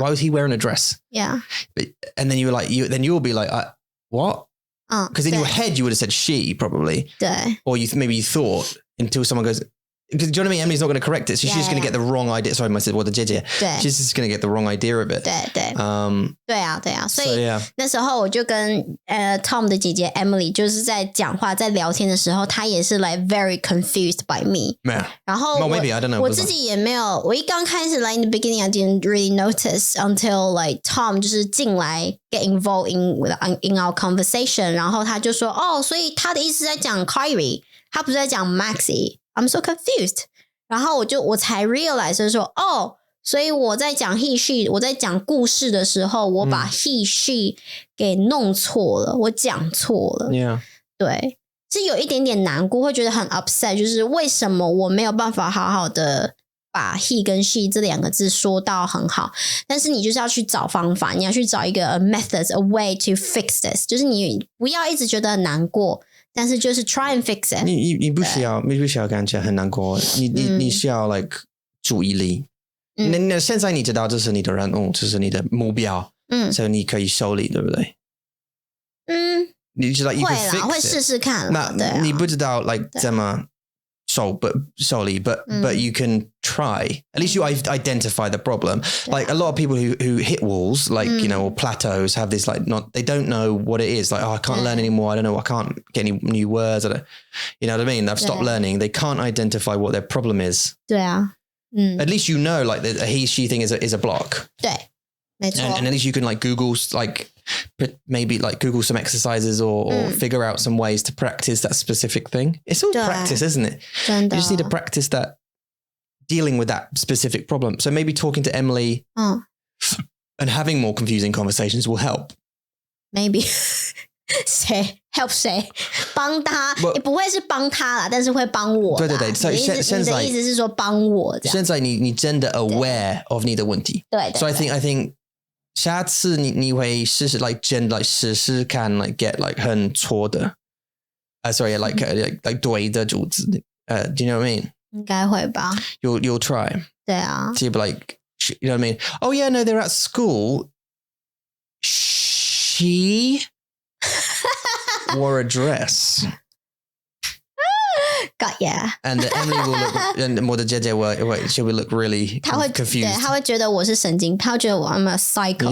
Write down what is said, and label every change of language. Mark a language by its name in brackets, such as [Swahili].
[English] Why was he wearing a dress? Yeah. And then you'll be like, what? Because in your head you would have said she probably, or maybe you thought until someone goes. Because do you know what I mean? Emily's not going to correct it, so she's just going to get the wrong idea. Sorry, I said what the Jie. She's just going to get the wrong idea of it. [Chinese] 对啊，所以那时候我就跟Tom 的姐姐 Emily 就是在讲话，在聊天的时候，她也是 [English] like very confused by me. [Chinese] 然后 [English] maybe I don't know. [Chinese] 我自己也没有，我一刚开始 [English] like in the beginning I didn't really notice until like Tom 就是进来 get involved in our conversation， [Chinese] 然后他就说所以他的意思在讲 [English] Kyrie， [Chinese] 他不是在讲 [English] Maxi。I'm so confused. [Chinese] 然后我才 realize 说所以我在讲 he she 我在讲故事的时候我把 he she 给弄错了，我讲错了。对，是有一点点难过，会觉得很 upset， 就是为什么我没有办法好好的把 he 跟 she 这两个字说到很好，但是你就是要去找方法，你要去找一个 methods, [English] a way to fix this， [Chinese] 就是你不要一直觉得很难过，但是就是 [English] try and fix it。 [Chinese] 你不需要感觉很难过，你需要 like 注意力。那现在你知道这是你的任务，这是你的目标，所以你可以修理，对不对？你知道会啦，会试试看啦。那你不知道 like 怎么修理 [English] but you can try. At least you identify the problem. Like a lot of people who hit walls, like you know, or plateaus, have this like they don't know what it is. Like, oh, I can't learn anymore. I don't know. I can't get any new words. I don't, you know what I mean? I've stopped learning. They can't identify what their problem is. [Chinese] 对啊。 [English] At least you know, like the he she thing is a block. [Chinese] 对，没错。 [English] And at least you can like Google like maybe like Google some exercises or figure out some ways to practice that specific thing. It's all practice, isn't it? [Chinese] 真的。 [English] You just need to practice that dealing with that specific problem. So maybe talking to Emily and having more confusing conversations will help. Maybe. [Chinese] 谁 help 谁帮他也不会是帮他啦，但是会帮我啦。对，所以现在你的意思是说帮我这样。现在你真的 [English] aware of [Chinese] 你的问题。对。 [English] So I think [Chinese] 下次你会试试 [English] like 真 like 试试看 like get like 很错的sorry like 对的主子do you know what I mean? [Chinese] 应该会吧。 [English] You'll try. [Chinese] 对啊。 [English] See but like you know what I mean? Oh yeah, no, they're at school. She wore a dress. Got yeah. And Emily will look, and [Chinese] 我的姐姐 [English] she will look really confused. [Chinese] 对，她会觉得我是神经，她会觉得我 [English] I'm a psycho.